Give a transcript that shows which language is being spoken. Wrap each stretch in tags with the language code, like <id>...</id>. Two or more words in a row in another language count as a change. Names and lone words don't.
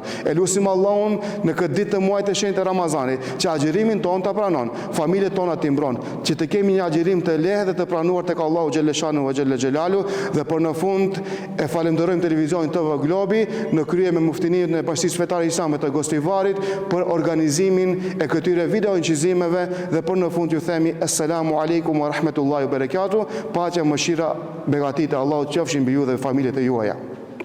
<sq>Elusim Allahun në këtë ditë të muajit të shenjtë të Ramazanit që agjërimin ton ta pranon, familjet tona t'i mbron, që të kemi një agjërim të lehtë dhe të pranuar tek Allahu</sq> <ar>جل شأنه وجل جلاله.</ar> <sq>Dhe për në fund e falenderojmë televizionin TV Globi në krye me muftininë e Bashkisë Fetare Islame të Gostivarit për organizimin e këtyre video incizimeve dhe për në fund ju themi</sq> <ar>السلام عليكم ورحمة الله وبركاته.</ar> <sq>Paqja, mëshira, begatit e Allahut qofshin mbi ju dhe familjet e juaja.</sq>